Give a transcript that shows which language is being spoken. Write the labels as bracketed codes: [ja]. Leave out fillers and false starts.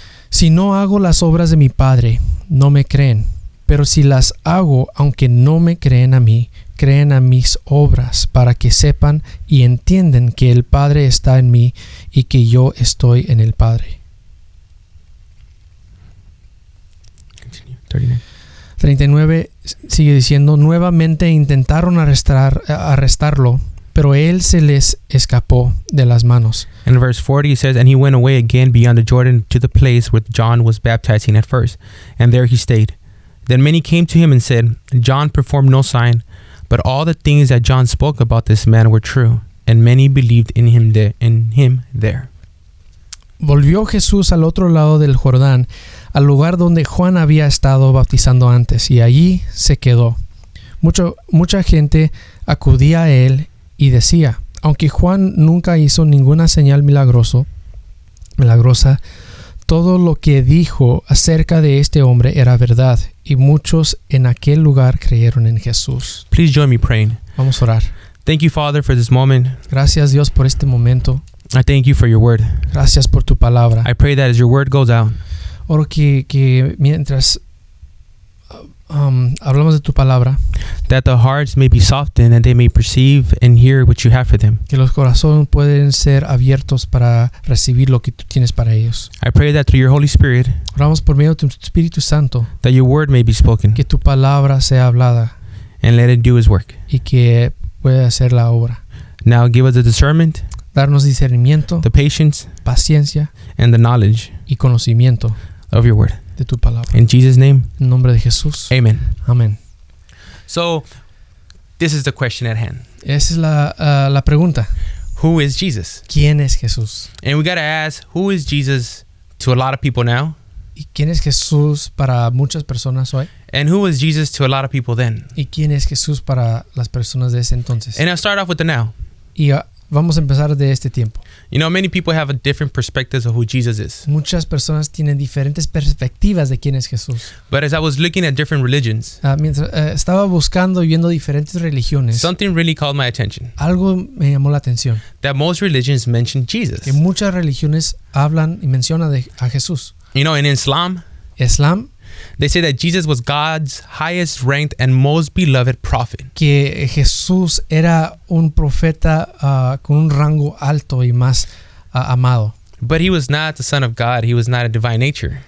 [es] Si no hago las obras de mi Padre, no me creen. Pero si las hago, aunque no me creen a mí, creen a mis obras, para que sepan y entiendan que el Padre está en mí y que yo estoy en el Padre. 39 sigue diciendo, nuevamente intentaron arrestarlo, pero él se les escapó de las manos. [en] In verse 40 it says, And he went away again beyond the Jordan to the place where John was baptizing at first, and there he stayed. Then many came to him and said, John performed no sign, but all the things that John spoke about this man were true, and many believed in him there. [es] Volvió Jesús al otro lado del Jordán, al lugar donde Juan había estado bautizando antes, y allí se quedó. Mucha gente acudía a él y decía, aunque Juan nunca hizo ninguna señal milagrosa, todo lo que dijo acerca de este hombre era verdad, y muchos en aquel lugar creyeron en Jesús. [en] Please join me praying. [es] Vamos a orar. [en] Thank you, Father, for this moment. [es] Gracias, Dios, por este momento. [en] I thank you for your word. [es] Gracias por tu palabra. [en] I pray that as your word goes out, [es] Oro que mientras hablamos de tu palabra, [en] that the hearts may be softened and they may perceive and hear what you have for them. [es] que los corazones pueden ser abiertos para recibir lo que tú tienes para ellos. [en] I pray that through your Holy Spirit, [es] Oramos por medio de tu Espíritu Santo, [en] that your word may be spoken [es] que tu palabra sea hablada [en] and let it do his work. [es] y que pueda hacer la obra. [en] Now give us the discernment, [es] Darnos discernimiento, [en] the patience, [es] paciencia [en] and the knowledge [es] y conocimiento [en] of your word. [es] de tu palabra. [en] In Jesus' name, [es] En nombre de Jesús. [en] amen. [es] Amén. [en] So, this is the question at hand. [es] Esa es la pregunta. [en] Who is Jesus? [es] ¿Quién es Jesús? [en] And we got to ask, who is Jesus to a lot of people now? [es] ¿Y quién es Jesús para muchas personas hoy? [en] And who was Jesus to a lot of people then? [es] ¿Y quién es Jesús para las personas de ese entonces? [en] And I'll start off with the now. [es] Y vamos a empezar de este tiempo. [en] You know, many people have a different perspectives of who Jesus is. [es] Muchas personas tienen diferentes perspectivas de quién es Jesús. [en] But as I was looking at different religions, [es] Mientras estaba buscando y viendo diferentes religiones, [en] something really called my attention. [es] algo me llamó la atención. [en] That most religions mention Jesus. [es] Que muchas religiones hablan y mencionan a Jesús. [en] You know, in Islam, [es] Islam, [en] they say that Jesus was God's highest ranked and most beloved prophet. [es] que Jesús era un profeta con un rango alto y más amado. [en] But he was not the son of God. He was not a divine nature.